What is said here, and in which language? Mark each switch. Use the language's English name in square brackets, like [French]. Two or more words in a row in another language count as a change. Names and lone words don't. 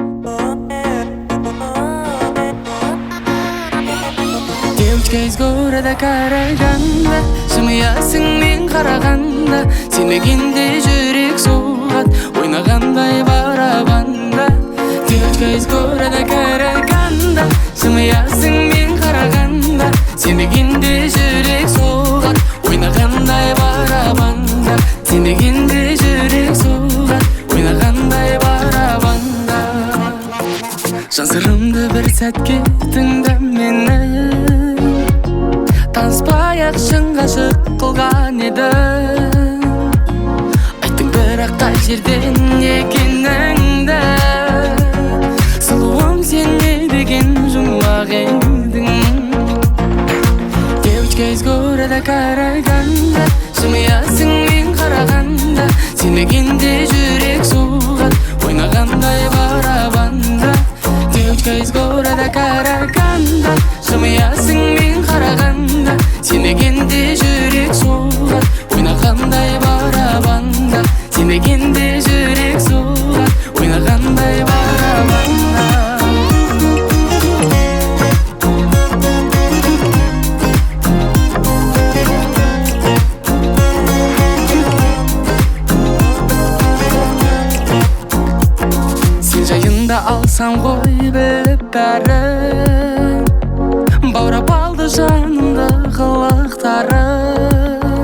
[Russian] Девочка из города Караганда, [Kazakh] жымыясың мен қарағанда, сенбегенде жүрек соғат, ойнағандай барабанда. [Russian] Девочка из города Караганда, [Kazakh] жымыясың мен қарағанда, сенбегенде жүрек соғат, ойнағандай барабанда. Сенбегенде жүрек соғат, ойнағандай барабанда. Жан сырымды бір сәтке тыңда мені, таныспай-ақ шын ғашық қылған едім. Айттың бірақ қай жерден екеніңді, сұлуым сен не деген жұмбақ едің. [Russian] Девочка из города Караганда, [Kazakh] жымыясың мен қарағанда, сенбегенде жүрек соғат, ойнағандай барабанда. [Russian] Девочка из города Караганда, [Kazakh] жымыясың мен қарағанда, сенбегенде жүрек соғат, ойнағандай барабанда. Сенбегенде жүрек соғат, ойнағандай барабанда. Сен жайында алсам ғой біліп бәрін, баурап алды жанымды қылықтарың.